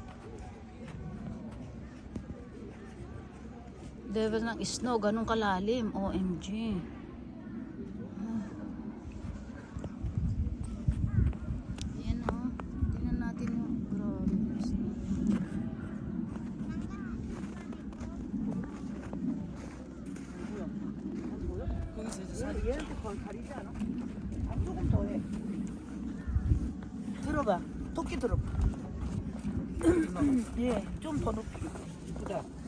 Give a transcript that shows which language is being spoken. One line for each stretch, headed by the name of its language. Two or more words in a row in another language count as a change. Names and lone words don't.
Filipino: Level ng snow, ganun kalalim. OMG. Ayan o. Tingnan natin yung grabe yung snow.
Korean: 거기서 이제 얘한테 가리지 않아? 조금 더 해. 들어봐. 토끼 들어봐. 예, 좀 더 높이. 이쁘다.